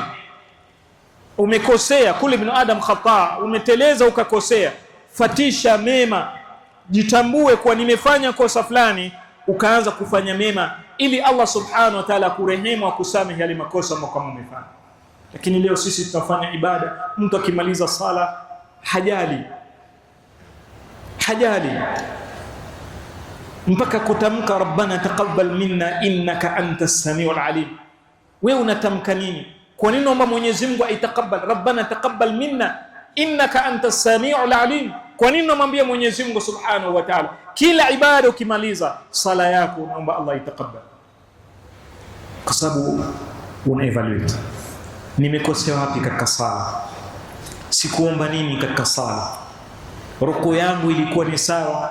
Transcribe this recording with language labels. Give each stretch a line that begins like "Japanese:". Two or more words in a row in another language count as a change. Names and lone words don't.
Swahili: Umekosea, kule
Arabic: ابن آدم خطاء,
Swahili: umeteleza ukakosea, fatisha mema, jitambue kwa nimefanya kosa fulani, ukaanza kufanya mema ili Allah
Arabic: سبحانه وتعالى
Swahili: kurehemu, akusamehe yale makosa ambayo umefanya. Lakini leo sisi tunafanya ibada, mtu akimaliza sala hajali mpaka kutamka
Arabic: ربنا تقبل منا إنك أنت السميع العليم.
Swahili: Wewe unatamka nini? Kwa nini naomba Mwenyezi Mungu aitakabal,
Arabic: ربنا تقبل منا إنك أنت السميع العليم?
Swahili: Kwa nini namwambia Mwenyezi Mungu
Arabic: سبحانه وتعالى
Swahili: kila ibada ukimaliza sala yako naomba Allah itakabal? Kwa sababu una evaluate, nimekosea wapi katika sala, sikuomba nini katika sala, ruku yangu ilikuwa ni sawa.